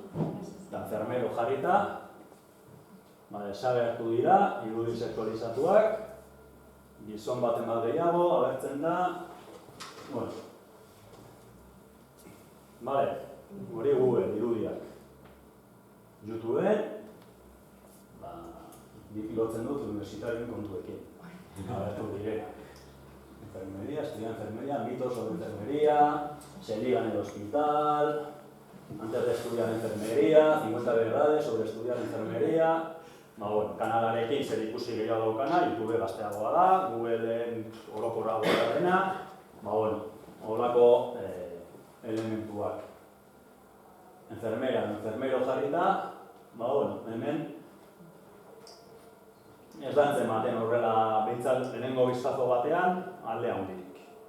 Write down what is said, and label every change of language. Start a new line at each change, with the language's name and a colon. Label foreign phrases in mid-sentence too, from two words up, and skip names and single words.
Basque: Eta enfermero jarrita, desagertu dira, irudi sektorizatuak, gizon baten bat gehiago, agertzen da, bueno. Bale, hori Google irudiak. YouTubeen, lotzen dut universitarioen kontuekin. Agertu direnak.
Spanish: Enfermería, estudiar enfermería, mitos sobre enfermería, se ligan en el hospital, antes de estudiar enfermería, 50 verdades sobre estudiar enfermería.
Basque: Bueno, kanalarekin zer ikusi gehiago daukana, YouTube gazteagoa da, Googleen orokorragoa dena, bueno, horrelako elementuak. Enfermero jarrita, bueno, hemen ez da antzematen horrela behintzat lehenengo biztazo batean alde handirik.